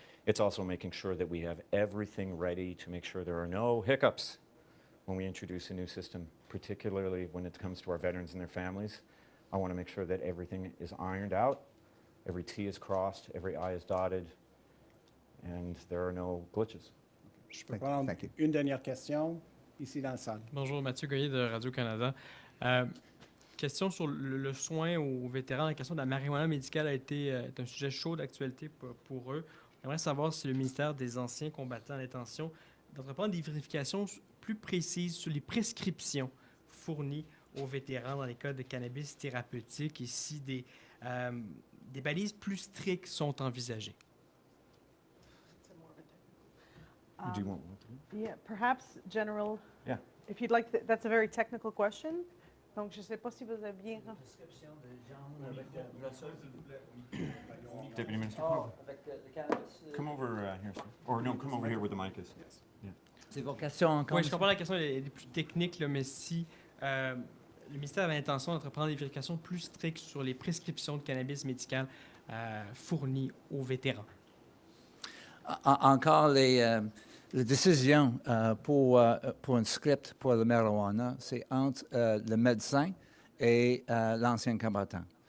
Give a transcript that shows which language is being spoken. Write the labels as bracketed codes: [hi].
[en] It's also making sure that we have everything ready to make sure there are no hiccups when we introduce a new system, particularly when it comes to our veterans and their families. I want to make sure that everything is ironed out, every T is crossed, every I is dotted, and there are no glitches. [fr] Je peux prendre [en] Thank you. [fr] une dernière question ici dans la salle. Bonjour, Mathieu Goyer de Radio-Canada. Question sur le soin aux vétérans. La question de la marijuana médicale est un sujet chaud d'actualité pour eux. J'aimerais savoir si le ministère des Anciens combattants a l'intention d'entreprendre des vérifications plus précises sur les prescriptions fournies aux vétérans dans les cas de cannabis thérapeutique et si des balises plus strictes sont envisagées. [en] Do you want? Yeah, perhaps, General, Yeah. if you'd like, that's a very technical question. [fr] Donc, je ne sais pas si vous avez bien... [en] Deputy Minister, come over here, sir. Or no, come over here where the mic is. Yeah. [fr] C'est vos questions encore. Oui, je comprends la question est plus technique, là, mais si le ministère avait l'intention d'entreprendre des vérifications plus strictes sur les prescriptions de cannabis médical fournies aux vétérans. Encore les décisions pour un script pour le marijuana, c'est entre le médecin et l'ancien combattant.